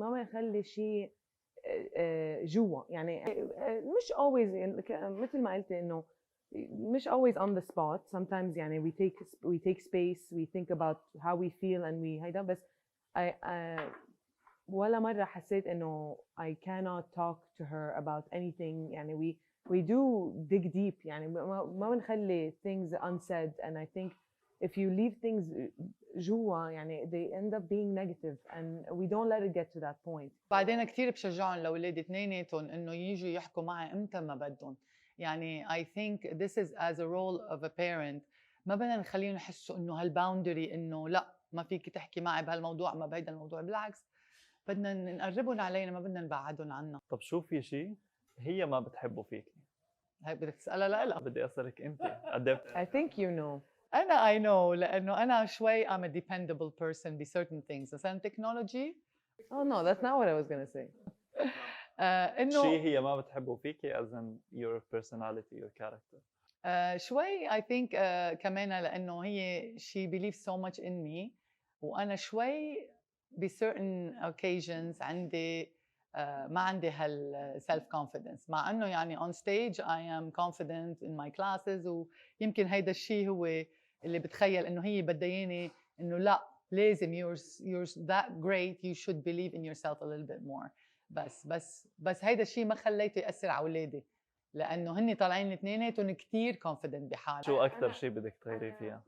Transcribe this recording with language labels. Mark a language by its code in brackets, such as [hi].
[ar] ما بنخلي شيء جوا يعني مش always مثل ما قلت انه مش [en] always on the spot. sometimes يعني we take space, we think about how we feel and we [ar] هيدا بس ولا مرة حسيت إنه [en] I cannot talk to her about anything. يعني we do dig deep. [ar] يعني ما بنخلي [en] things unsaid. and I think if you leave things [ar] جوا يعني [en] they end up being negative and we don't let it get to that point. [ar] بعدين كثير بشجعهم لأولادي اثنيناتهم إنه يجوا يحكوا معي إمتى ما بدهم. [en] يعني I think this is as a role of a parent. [ar] ما بدنا نخليهم يحسوا إنه هالباوندري إنه لا ما فيك تحكي معي بهالموضوع ما بهيدا الموضوع. بالعكس بدنا نقربهم علينا ما بدنا نبعدهم عنا. طب شو في شيء هي ما بتحبه فيكي؟ هاي بدك تسألها لا بدي أسألك أنت. [en] I think you know. أنا I know [ar] لأنه أنا شوي [en] I'm a dependable person ب certain things. مثلاً technology. Oh no, that's not what I was gonna say. [ar] إنه شيء هي ما بتحبه فيكي [en] as in your personality, your character. [ar] شوي I think كمان لأنه هي [en] she believes so much in me [ar] وأنا شوي ب certain occasions عندي ما عندي هال self confidence مع إنه يعني [en] on stage I am confident in my classes [ar] ويمكن هيدا الشيء هو اللي بتخيل إنه هي بدها ياني إنه لا لازم [en] you're that great you should believe in yourself a little bit more. [ar] بس هيدا الشيء ما خليته يأثر على أولادي لأنه هني طالعين اثنيناتهم كتير confident بحالهم. شو أكثر شيء بدك تغيري فيها؟